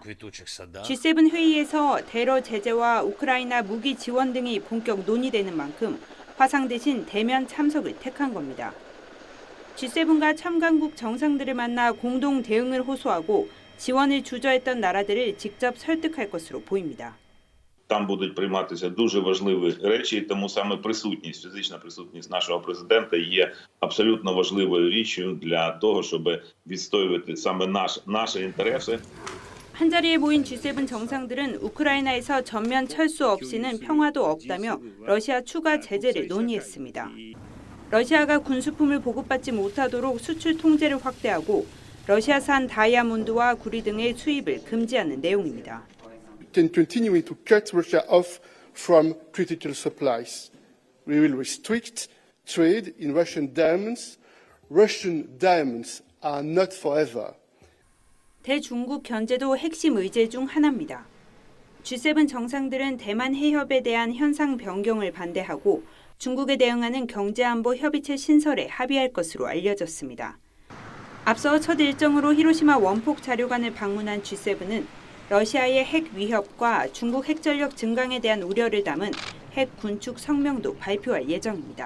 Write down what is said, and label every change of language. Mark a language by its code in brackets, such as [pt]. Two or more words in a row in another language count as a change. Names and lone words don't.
[ko] G7 회의에서 테러 제재와 우크라이나 무기 지원 등이 본격 논의되는 만큼 화상 대신 대면 참석을 택한 겁니다. G7과 참관국 정상들을 만나 공동 대응을 호소하고 지원을 주저했던 나라들을 직접 설득할 것으로 보입니다. [uk] Там будуть прийматися дуже важливі речі, і тому саме присутність, фізична присутність нашого президента є абсолютно важливою річчю для того, щоб відстоювати саме наші інтереси. [ko] 한자리에 모인 G7 정상들은 우크라이나에서 전면 철수 없이는 평화도 없다며 러시아 추가 제재를 논의했습니다. 러시아가 군수품을 보급받지 못하도록 수출 통제를 확대하고 러시아산 다이아몬드와 구리 등의 수입을 금지하는 내용입니다. [en] Continuing to cut Russia off from critical supplies. We will restrict trade in Russian diamonds. Russian diamonds are not forever. [ko] 대중국 견제도 핵심 의제 중 하나입니다. G7 정상들은 대만 해협에 대한 현상 변경을 반대하고 중국에 대응하는 경제안보 협의체 신설에 합의할 것으로 알려졌습니다. 앞서 첫 일정으로 히로시마 원폭 자료관을 방문한 G7은 러시아의 핵 위협과 중국 핵전력 증강에 대한 우려를 담은 핵 군축 성명도 발표할 예정입니다.